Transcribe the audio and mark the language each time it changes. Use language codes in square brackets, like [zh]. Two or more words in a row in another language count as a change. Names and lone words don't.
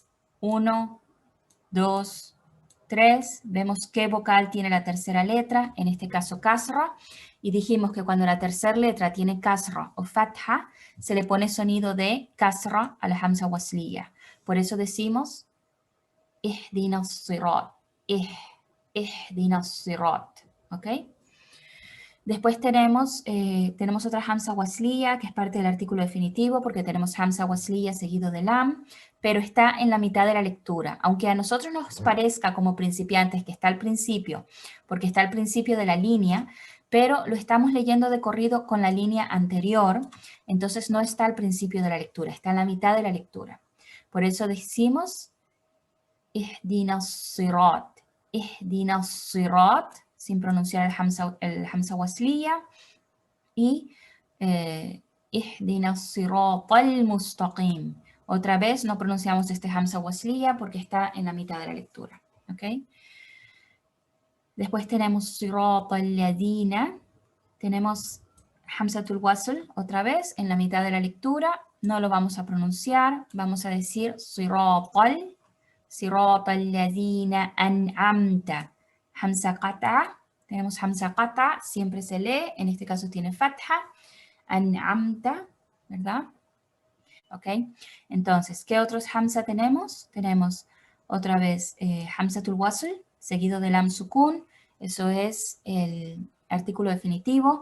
[es] 1, 2, 3. Vemos qué vocal tiene la tercera letra, en este caso kasra. Y dijimos que cuando la tercera letra tiene kasra o fatha, se le pone sonido de kasra a la [ar] همزة وصلية. [es] Por eso decimos [ar] اهدنا الصراط. اهدنا الصراط. [es] ¿Ok? Después tenemos otra [ar] همزة وصلية, [es] que es parte del artículo definitivo, porque tenemos [ar] همزة وصلية [es] seguido de lam, pero está en la mitad de la lectura. Aunque a nosotros nos parezca como principiantes que está al principio, porque está al principio de la línea, pero lo estamos leyendo de corrido con la línea anterior, entonces no está al principio de la lectura, está en la mitad de la lectura. Por eso decimos [ar] اهدنا الصراط اهدنا الصراط, [es] sin pronunciar el [ar] همزة وصلية, [es] y [ar] اهدنا الصراط المستقيم. [es] Otra vez no pronunciamos este [ar] همزة وصلية [es] porque está en la mitad de la lectura. ¿Okay? Después tenemos [ar] صراط الذين, [es] tenemos [ar] همزة الوصل [es] otra vez en la mitad de la lectura, no lo vamos a pronunciar, vamos a decir [ar] صراط الذين أنعمت. همزة قطع, [es] tenemos [ar] همزة قطع, [es] siempre se lee, en este caso tiene fatha, an'amta, ¿verdad? ¿Ok? Entonces, ¿qué otros hamza tenemos? Tenemos otra vez [ar] همزة الوصل, [es] seguido del [ar] لام سكون, [es] eso es el artículo definitivo.